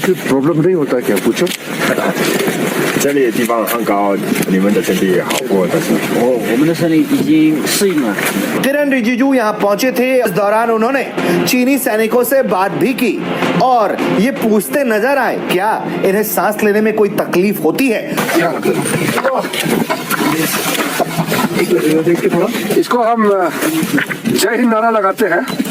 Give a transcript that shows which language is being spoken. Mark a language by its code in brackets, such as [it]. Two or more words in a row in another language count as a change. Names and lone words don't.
[hi] कोई प्रॉब्लम नहीं होता क्या? पूछो। [zh] 这里的地方很高，你们的身体也好过，但是我们的身体已经适应了。 [hi] किरण रिजिजू यहाँ पहुंचे थे। इस दौरान उन्होंने चीनी सैनिकों से बात भी की और ये पूछते नजर आए क्या इन्हें सांस लेने में कोई तकलीफ होती है। इसको हम जय हिंद नारा लगाते हैं।